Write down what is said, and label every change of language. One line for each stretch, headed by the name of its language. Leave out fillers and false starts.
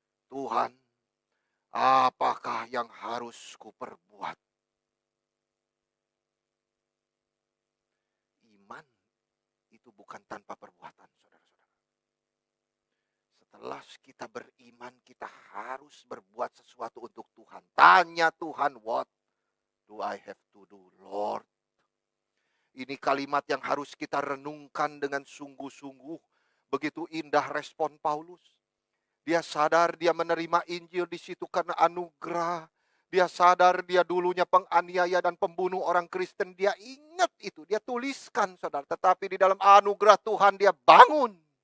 Indonesian: Tuhan, apakah yang harus kuperbuat? Iman itu bukan tanpa perbuatan, saudara-saudara. Setelah kita beriman, kita harus berbuat sesuatu untuk Tuhan. Tanya Tuhan,
English: what do I have to do, Lord?
Indonesian: Ini kalimat yang harus kita renungkan dengan sungguh-sungguh. Begitu indah respon Paulus. Dia sadar dia menerima Injil di situ karena anugerah. Dia sadar dia dulunya penganiaya dan pembunuh orang Kristen. Dia ingat itu, dia tuliskan, saudara. Tetapi di dalam anugerah Tuhan dia bangun.